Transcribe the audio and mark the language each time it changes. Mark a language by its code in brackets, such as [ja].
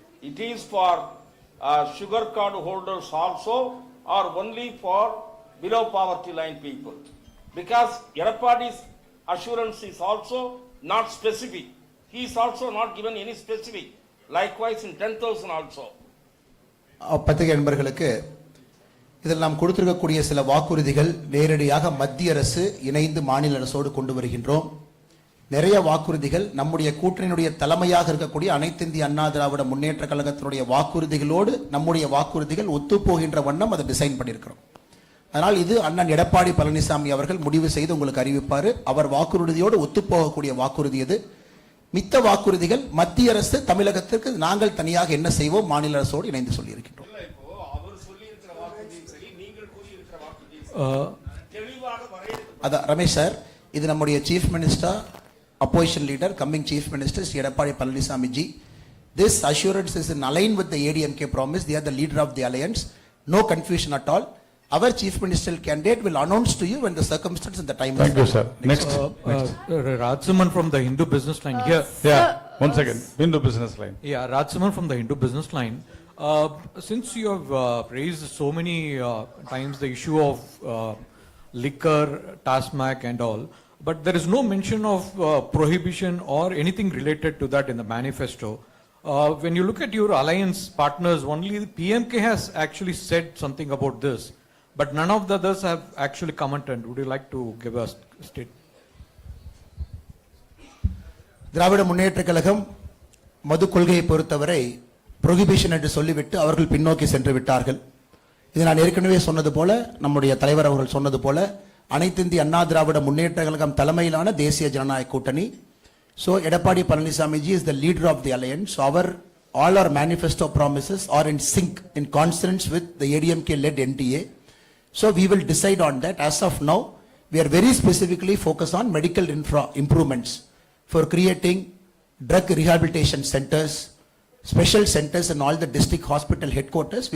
[en] It is for sugar card holders also, or only for below poverty line people. Because Edappadi's assurance is also not specific. He is also not given any specific. Likewise in 10,000 also. [ta] பத்திரிகை நண்பர்களுக்கு இதில் நாம் கொடுத்திருக்கக்கூடிய சில வாக்குறுதிகள் நேரடியாக மத்திய அரசு இணைந்து மாநில அரசோடு கொண்டு வருகின்றோம். நிறைய வாக்குறுதிகள் நம்முடைய கூட்டணியினுடைய தலைமையாக இருக்கக்கூடிய அனைத்து இந்திய அண்ணா திராவிட முன்னேற்ற கழகத்தினுடைய வாக்குறுதிகளோடு நம்முடைய வாக்குறுதிகள் ஒத்துப்போகின்ற வண்ணம் அதை டிசைன் பண்ணியிருக்கிறோம். அதனால் இது அண்ணன் எடப்பாடி பழனிசாமி அவர்கள் முடிவு செய்து உங்களுக்கு அறிவிப்பார். அவர் வாக்குறுதியோடு ஒத்துப்போகக்கூடிய வாக்குறுதி எது, மித்த வாக்குறுதிகள் மத்திய அரசு தமிழகத்திற்கு நாங்கள் தனியாக என்ன செய்வோம் மாநில அரசோடு இணைந்து சொல்லியிருக்கின்றோம். அதான் ரமேஷ் சார், இது நம்முடைய chief minister, [en] opposition leader, coming chief minister, [ta] Sri Edappadi Palanisamy ji. [en] This assurance is in line with the ADMK promise. They are the leader of the alliance. No confusion at all. Our chief ministerial candidate will announce to you when the circumstance and the time. Thank you, sir. Next. Rajsuman from the Hindu Business Line here. Yeah, one second. Hindu Business Line. Yeah, Rajsuman from the Hindu Business Line. Since you have raised so many times the issue of liquor, TASMAC and all, but there is no mention of prohibition or anything related to that in the manifesto. When you look at your alliance partners, only the PMK has actually said something about this, but none of the others have actually commented. Would you like to give us a statement? [ta] Dravida Munnetra Kazhagam மது கொள்கையை பொறுத்தவரை prohibition என்று சொல்லிவிட்டு அவர்கள் பின்னோக்கி சென்று விட்டார்கள். இது நான் ஏற்கனவே சொன்னது போல, நம்முடைய தலைவர் அவர்கள் சொன்னது போல, அனைத்து இந்திய அண்ணா திராவிட முன்னேற்ற கழகம் தலைமையிலான தேசிய ஜனநாயக கூட்டணி. [en] So Edappadi Palanisamy ji is the leader of the alliance. So all our manifesto promises are in sync, in consonance with the ADMK led NDA. So we will decide on that. As of now, we are very specifically focused on medical improvements for creating drug rehabilitation centers, special centers in all the district hospital headquarters.